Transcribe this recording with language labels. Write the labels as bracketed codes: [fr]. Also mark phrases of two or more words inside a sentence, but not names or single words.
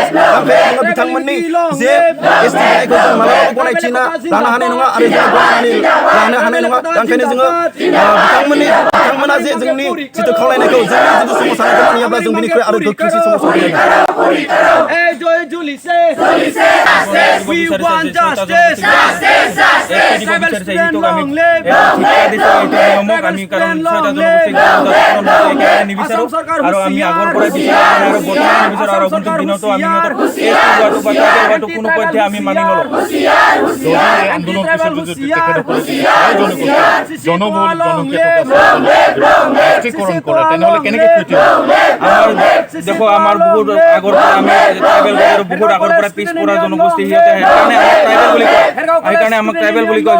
[brx] ओंखायनो जोङो बिथांमोननि जे एसटि होनायखौ जों मालाबाबो गनायथिना लानो हानाय नङा आरो जों गनायनानै लानो हानाय नङा। दा ओंखायनो जोङो बिथांमोना जे जोंनि जिथु खावलायनायखौ जोंनि जिथु सोमावसारनायखौ मानियाब्ला जों बेनिख्रुइ आरो गोख्रोंसिन सोमावसारगोन। [en] We want justice. Tribal student long live. Tribal student long live. [as] আসাম সরকার হুঁশিয়ার আসাম সরকার হুঁশিয়ার কোনো পথে আমি মানি নলওঁ। জনবহুল কৰে তেনেহ'লে কেনেকৈ দেখো আমাৰ বহুত আগৰ পৰা আমি ট্ৰাইবেল বহুত আগৰ পৰা পিছ পৰা জনগোষ্ঠী সিহঁতে সেইকাৰণে আমাক ট্ৰাইবেল বুলি কয়।